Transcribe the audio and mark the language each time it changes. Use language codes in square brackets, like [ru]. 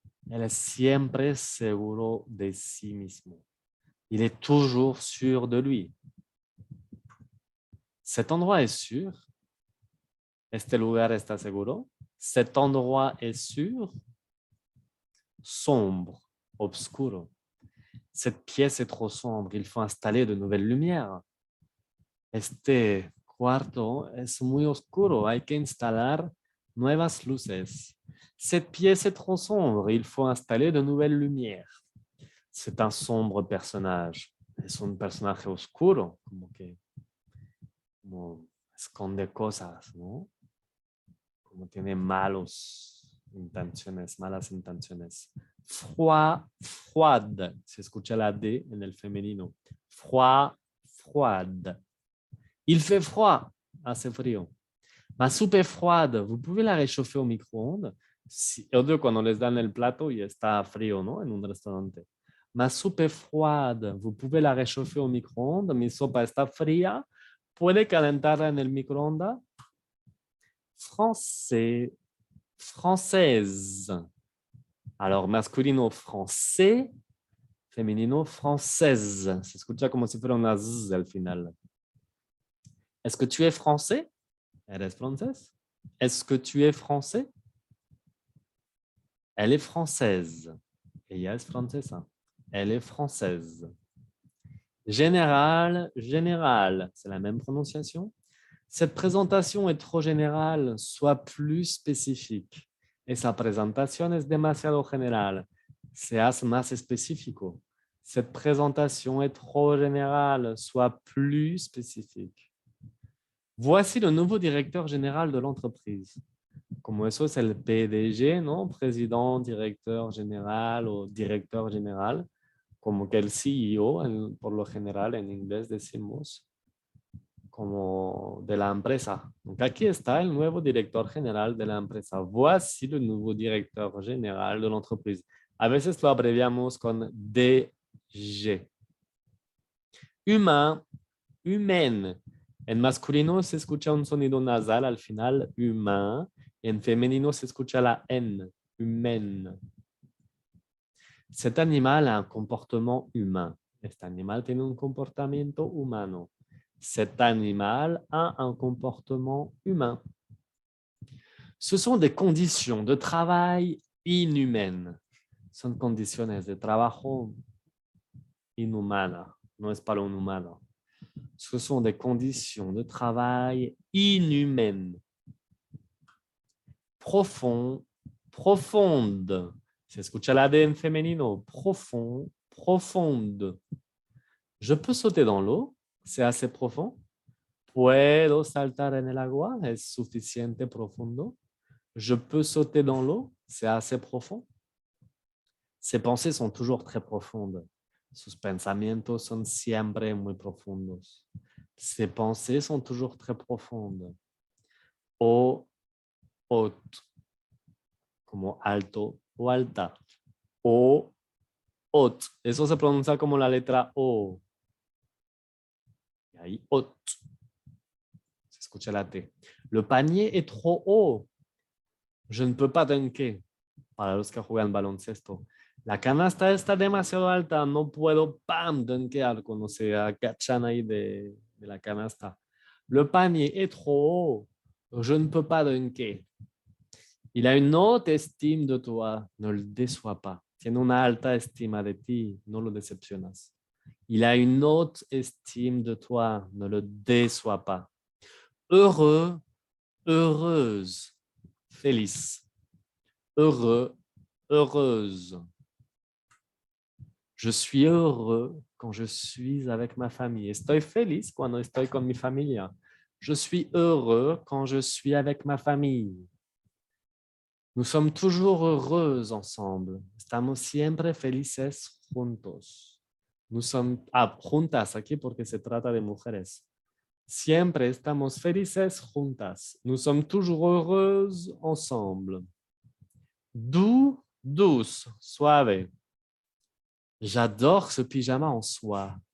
[es] Él es siempre seguro de sí mismo. [fr] Il est toujours sûr de lui. Cet endroit est sûr. [es] Este lugar está seguro. [fr] Cet endroit est sûr. Sombre, obscuro. Cette pièce est trop sombre. Il faut installer de nouvelles lumières. [es] Este cuarto es muy oscuro. Hay que instalar nuevas luces. [fr] Cette pièce est trop sombre. Il faut installer de nouvelles lumières. C'est un sombre personnage. [es] Es un personaje oscuro, como esconde cosas, ¿no? Como tiene malas intenciones. Froid, froide. Se escucha la D en el femenino. [fr] Froid, froide. Il fait froid. [es] Hace frío. [fr] Ma soupe est froide. Vous pouvez la réchauffer au micro-ondes. [es] Odio cuando les dan el plato y está frío, ¿no? En un restaurante. [fr] Ma soupe est froide. Vous pouvez la réchauffer au micro-ondes. [es] Mi sopa está fría. ¿Puede calentarla en el microondas? [fr] Français, française. Alors, masculino français, femenino française. [es] Se escucha como si fuera una Z al final. [fr] Est-ce que tu es français? [es] ¿Eres francés? [fr] Est-ce que tu es français? Elle est française. [es] Ella es francesa. [fr] Elle est française. Général, général. C'est la même prononciation. Cette présentation est trop générale. Sois plus spécifique. [es] Esa presentación es demasiado general. Seas más específico. [fr] Cette présentation est trop générale. Sois plus spécifique. Voici le nouveau directeur général de l'entreprise. [es] Como eso es el PDG, ¿no? [fr] Président, directeur général o directeur général. [es] Como que el CEO, por lo general en inglés decimos, como de la empresa. Donc aquí está el nuevo director general de la empresa. [fr] Voici le nouveau directeur général de l'entreprise. [es] A veces lo abreviamos con DG. Humain, humaine. En masculino se escucha un sonido nasal al final, humain. En femenino se escucha la N, humaine. [fr] Cet animal a un comportement humain. [es] Este animal tiene un comportamiento humano. [fr] Cet animal a un comportement humain. Ce sont des conditions de travail inhumaines. [es] Son condiciones de trabajo inhumanas. No es para un humano. [fr] Ce sont des conditions de travail inhumaines. Profond, profonde. [es] Se escucha la D en femenino. [fr] Profond, profonde. Je peux sauter dans l'eau. C'est assez profond. [es] Puedo saltar en el agua. Es suficiente profundo. [fr] Je peux sauter dans l'eau. C'est assez profond. Ses pensées sont toujours très profondes. [es] Sus pensamientos son siempre muy profundos. [fr] Ses pensées sont toujours très profondes. [es] o haute, como alto o alta. O haute, eso se pronuncia como la letra O. Y ahí haute, se escucha la T. [fr] Le panier est trop haut. Je ne peux pas dunker. [es] Para los que juegan baloncesto. La canasta está demasiado alta, no puedo, ¡pam!, dunkear cuando se agachan ahí de la canasta. [fr] Le panier est trop haut, je ne peux pas dunker. Il a une haute estime de toi, ne le déçois pas. [es] Tiene una alta estima de ti, no lo decepcionas. [fr] Il a une haute estime de toi, ne le déçois pas. Heureux, heureuse, feliz. Heureux, heureuse. Je suis heureux quand je suis avec ma famille. [es] Estoy feliz cuando estoy con mi familia. [fr] Je suis heureux quand je suis avec ma famille. Nous sommes toujours heureux ensemble. [es] Estamos siempre felices juntos. [fr] Nous sommes [es] juntas aquí porque se trata de mujeres. Siempre estamos felices juntas. [fr] Nous sommes toujours heureuses ensemble. Doux, douce, suave. J'adore ce pyjama en soie.